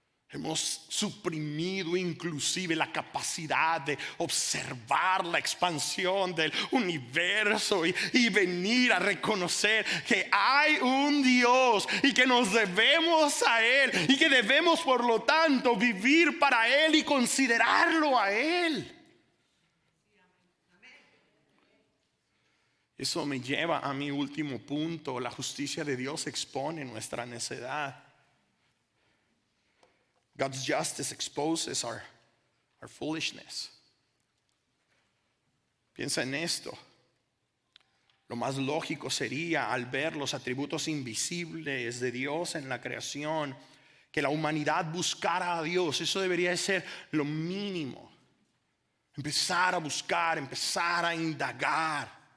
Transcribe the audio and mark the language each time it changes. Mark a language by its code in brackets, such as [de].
[es] Hemos suprimido inclusive la capacidad de observar la expansión del universo y venir a reconocer que hay un Dios y que nos debemos a Él y que debemos por lo tanto vivir para Él y considerarlo a Él. Eso me lleva a mi último punto. La justicia de Dios expone nuestra necedad. [en] God's justice exposes our foolishness. [es] Piensa en esto. Lo más lógico sería, al ver los atributos invisibles de Dios en la creación, que la humanidad buscara a Dios. Eso debería ser lo mínimo. Empezar a buscar, empezar a indagar.